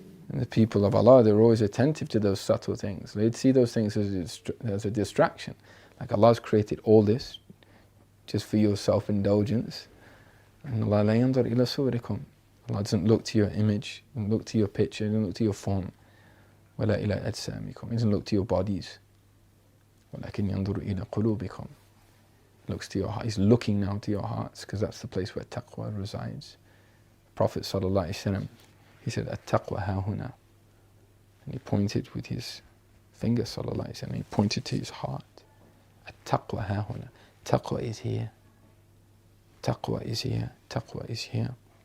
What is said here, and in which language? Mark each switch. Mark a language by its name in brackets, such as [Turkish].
[English] And the people of Allah, they're always attentive to those subtle things. They'd see those things as a distraction. Like Allah's created all this just for your self-indulgence. And Allah [Arabic] لَا يَنْظُرْ إِلَى صُوَرِكُمْ. [English] Allah doesn't look to your image, doesn't look to your picture, doesn't look to your form. [Arabic] وَلَا إِلَى أَجْسَامِكُمْ. [English] He doesn't look to your bodies. [Arabic] وَلَكِنْ يَنْظُرُ إِلَى قُلُوبِكُمْ. [English] Looks to your heart. He's looking now to your hearts, because that's the place where taqwa resides. Prophet sallallahu alaihi wasallam, he said, "At-taqwa hahuna," and he pointed with his finger sallallahu alaihi wasallam. He pointed to his heart. At-taqwa hahuna. Taqwa is here. Taqwa is here. Taqwa is here.